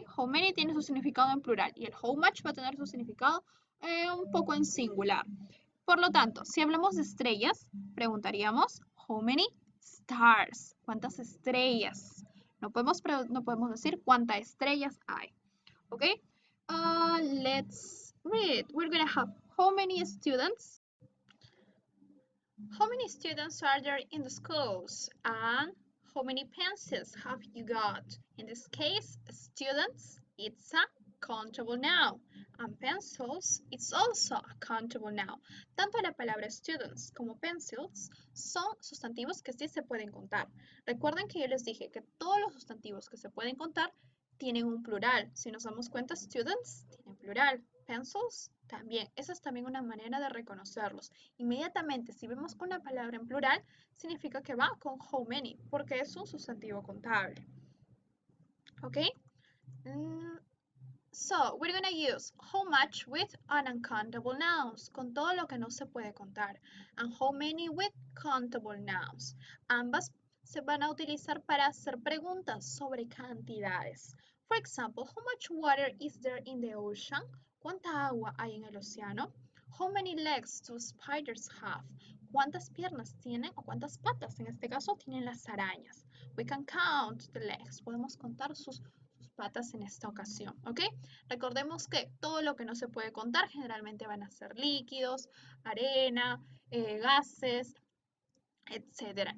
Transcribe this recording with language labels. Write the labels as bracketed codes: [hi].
[es] How many tiene su significado en plural y el how much va a tener su significado un poco en singular. Por lo tanto, si hablamos de estrellas, preguntaríamos how many stars. ¿Cuántas estrellas? No podemos decir cuántas estrellas hay. [en] ¿Ok? Let's read. We're going to have how many students? How many students are there in the schools? And how many pencils have you got? In this case, students, it's a countable noun. And pencils, it's also a countable noun. [es] Tanto la palabra students como pencils son sustantivos que sí se pueden contar. Recuerden que yo les dije que todos los sustantivos que se pueden contar tienen un plural. Si nos damos cuenta, students tienen plural. Pencils también. Esa es también una manera de reconocerlos. Inmediatamente, si vemos una palabra en plural, significa que va con how many, porque es un sustantivo contable. ¿Ok? [en] So, we're going to use how much with uncountable nouns, [es] con todo lo que no se puede contar, [en] and how many with countable nouns. [es] Ambas se van a utilizar para hacer preguntas sobre cantidades. [en] For example, how much water is there in the ocean? [es] ¿Cuánta agua hay en el océano? [en] How many legs do spiders have? [es] ¿Cuántas piernas tienen o cuántas patas? En este caso tienen las arañas. [en] We can count the legs. [es] Podemos contar sus patas en esta ocasión, ¿ok? Recordemos que todo lo que no se puede contar generalmente van a ser líquidos, arena, gases, etcétera.